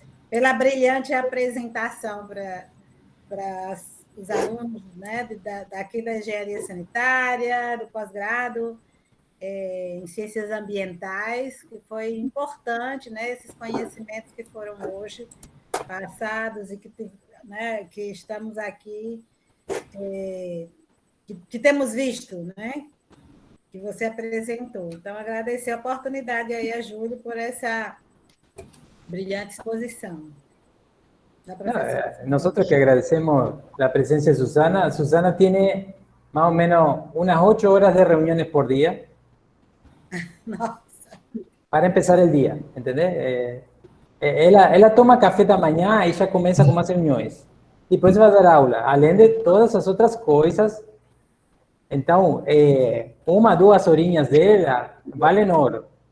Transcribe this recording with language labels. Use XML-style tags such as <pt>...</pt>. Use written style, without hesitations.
<pt>pela brilhante apresentação para os alunos, né, daqui da engenharia sanitária, do pós-grado, em ciências ambientais, que foi importante, né, esses conhecimentos que foram hoje passados e que estamos aqui, que temos visto, né, que você apresentou. Então, agradecer a oportunidade aí a Júlio por essa brilhante exposição.</pt> <es>Nosotros que agradecemos la presencia de Susana. Susana tiene más o menos unas 8 horas de reuniones por día.</es> <pt>Nossa.</pt> <es>Para empezar el día, ¿entendés?</es> <pt>Ela toma café da manhã e já começa com as reuniões. Depois vai dar aula, além de todas as outras coisas. Então, 1, 2 horinhas dela valem ouro.</pt>